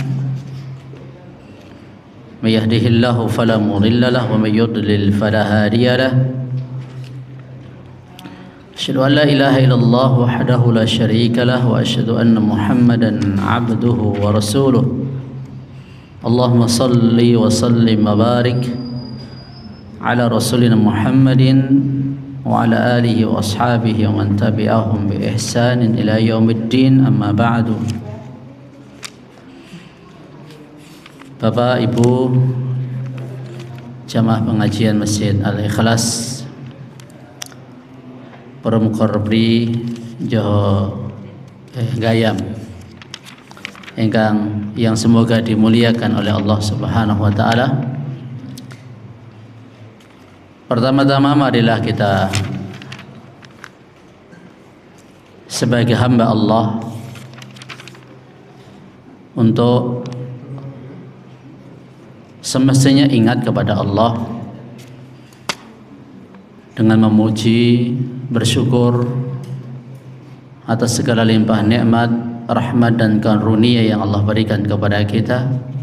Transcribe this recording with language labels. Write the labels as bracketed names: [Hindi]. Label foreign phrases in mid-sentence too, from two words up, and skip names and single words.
[Arabic] من يهده الله فلا مضل له ومن يضلل فلا هادي له أشهد أن لا إله إلا الله وحده لا شريك له وأشهد أن محمدا عبده ورسوله اللهم صل وسلم وبارك على رسولنا محمد وعلى آله وأصحابه ومن تبعهم بإحسان إلى يوم الدين أما بعد. [Indonesian] Bapak, Ibu, jamaah pengajian Masjid Al-Ikhlas, para muqarrabri Joho Gayam yang semoga dimuliakan oleh Allah [Arabic] سبحانه وتعالى. [Indonesian] Pertama-tama marilah kita sebagai hamba Allah untuk semestinya ingat kepada Allah dengan memuji, bersyukur atas segala limpah nikmat, rahmat dan karunia yang Allah berikan kepada kita,